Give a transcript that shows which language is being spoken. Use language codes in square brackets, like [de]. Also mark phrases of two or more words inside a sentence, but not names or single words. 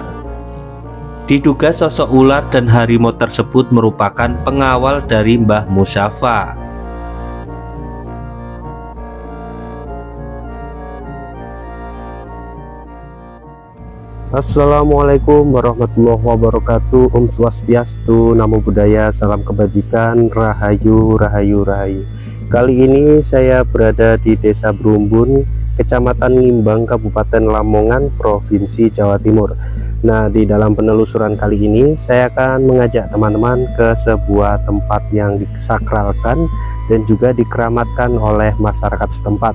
[id] Diduga sosok ular dan harimau tersebut merupakan pengawal dari Mbah Musyafa. [ar] السلام عليكم ورحمة الله وبركاته. [id] Om Swastiastu, Namo Buddhaya, salam kebajikan, rahayu, rahayu, rahayu. Kali ini saya berada di Desa Brumbun, Kecamatan Ngimbang, Kabupaten Lamongan, Provinsi Jawa Timur. Nah, di dalam penelusuran kali ini saya akan mengajak teman-teman ke sebuah tempat yang disakralkan dan juga dikeramatkan oleh masyarakat setempat.